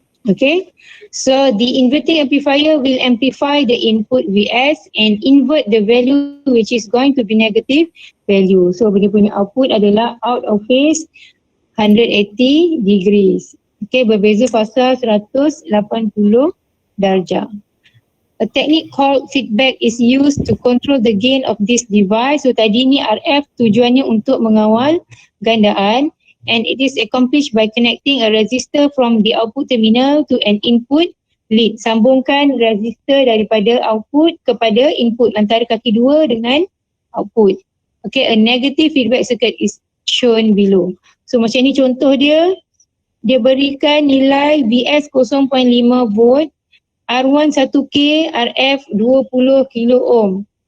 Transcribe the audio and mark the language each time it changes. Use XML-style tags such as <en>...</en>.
<en>Okay, so the inverting amplifier will amplify the input Vs and invert the value which is going to be negative value. So</en> <ms>dia punya</ms> <en>output</en> <ms>adalah</ms> <en>out of phase 180 degrees.</en> <ms>Okay, berbeza fasa 180 darjah.</ms> <en>A technique called feedback is used to control the gain of this device.</en> <ms>So tadi ni RF tujuannya untuk mengawal gandaan.</ms> <en>And it is accomplished by connecting a resistor from the output terminal to an input lead.</en> <ms>Sambungkan resistor daripada output kepada input antara kaki 2 dengan output.</ms> <en>Okay, a negative feedback circuit is shown below.</en> <ms>So macam ni contoh dia berikan nilai Vs 0.5 volt, R1 1K, RF 20 kilo ohm.</ms>